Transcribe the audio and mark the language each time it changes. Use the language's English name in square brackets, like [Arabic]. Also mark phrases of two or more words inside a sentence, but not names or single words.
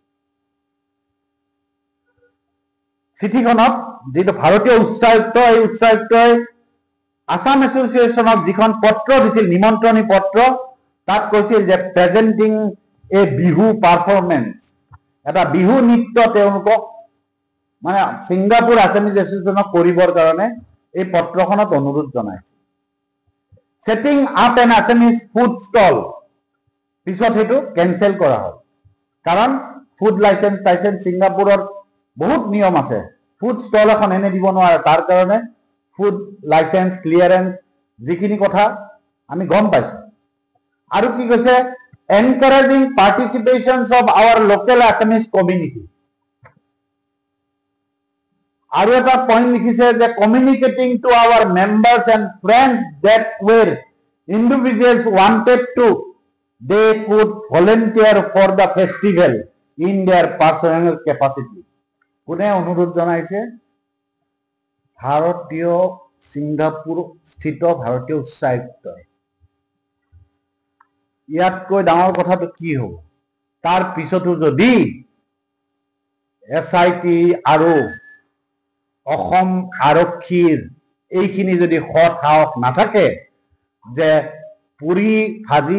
[Assamese] চিঠিখনত যেটো ভাৰতীয় উচ্চায়ুক্ত এই উচ্চায়ুক্তই আসাম এছ'চিয়েশ্যনক যিখন পত্ৰ দিছিল নিমন্ত্ৰণী পত্ৰ তাত কৈছিল যে [English] presenting a Bihu [Assamese] পাৰফৰমেন্স এটা বিহু নৃত্য তেওঁলোকক মানে ছিংগাপুৰ আসামিজ এছ'চিয়েশ্যনক কৰিবৰ কাৰণে এই পত্ৰখনত অনুৰোধ জনাইছে [English] setting up an Assamese food stall [Assamese] পিছত হেতু কেনসেল কৰা হ'ল কাৰণ [English] food license [Assamese] ছিংগাপুৰৰ বহুত নিয়ম আছে [English] food stall [Assamese] এখন এনে দিব নোৱাৰে তাৰ কাৰণে [English] food license clearance [Assamese] যিখিনি কথা আমি গম পাইছো আৰু কি কৈছে [English] encouraging participations of our local Assamese community [Assamese] আৰু এটা পইণ্ট লিখিছে যে [English] communicating to our members and friends that were individuals wanted to they could volunteer for the festival in their personal capacity [Assamese] কোনে অনুৰোধ জনাইছে ভাৰতীয় ছিংগাপুৰ স্থিত ভাৰতীয় উচ্চায়ুক্ত ইয়াতকৈ ডাঙৰ কথাটো কি হ'ব তাৰ পিছতো যদি SIT আৰু অসম আৰক্ষীৰ এইখিনি যদি সৎ সাহস নাথাকে যে পুৰি ভাজি